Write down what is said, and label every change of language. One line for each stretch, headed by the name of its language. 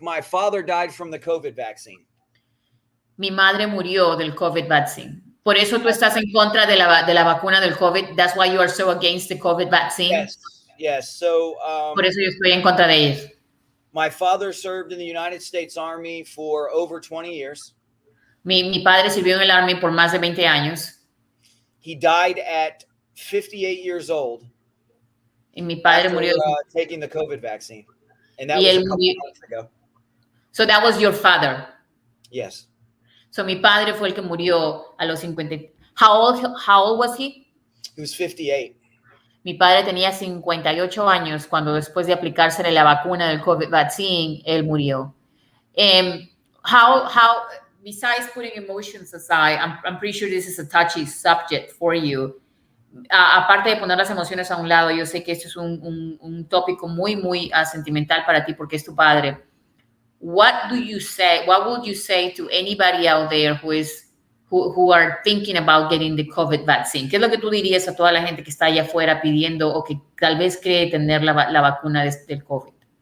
English: My father died from the COVID vaccine.
Spanish: Mi madre murió del COVID vaccine. Por eso tú estás en contra de la vacuna del COVID.
English: That's why you are so against the COVID vaccine. Yes. So,
Spanish: por eso yo estoy en contra de ellos.
English: My father served in the United States Army for over 20 years.
Spanish: Mi padre sirvió en el Army por más de 20 años.
English: He died at 58 years old.
Spanish: Y mi padre murió
English: taking the COVID vaccine. And that was a couple months ago. So that was your father? Yes.
Spanish: So mi padre fue el que murió a los 50.
English: How old was he? He was 58.
Spanish: Mi padre tenía 58 años cuando después de aplicársele la vacuna del COVID vaccine, él murió.
English: how besides putting emotions aside, I'm pretty sure this is a touchy subject for you.
Spanish: Aparte de poner las emociones a un lado, yo sé que esto es un tópico muy sentimental para ti porque es tu padre.
English: What would you say to anybody out there who are thinking about getting the COVID vaccine?
Spanish: ¿Qué es lo que tú dirías a toda la gente que está allá afuera pidiendo o que tal vez cree tener la vacuna del COVID?